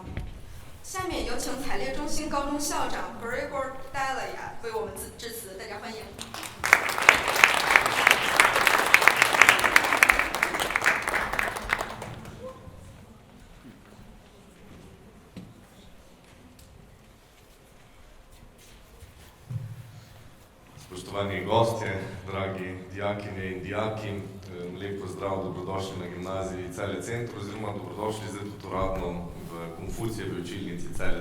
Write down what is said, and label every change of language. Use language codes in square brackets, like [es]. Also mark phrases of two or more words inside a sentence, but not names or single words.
[zh] 下面有请采列中心高中校长 Gregor Delia 为我们致辞，大家欢迎。 [sl] Spoštovani gostje, dragi dijakinje in dijaki, lep pozdrav, dobrodošli na Gimnaziji Celje Center oziroma dobrodošli zdaj tudi uradno v Konfucijevi učilnici Celje.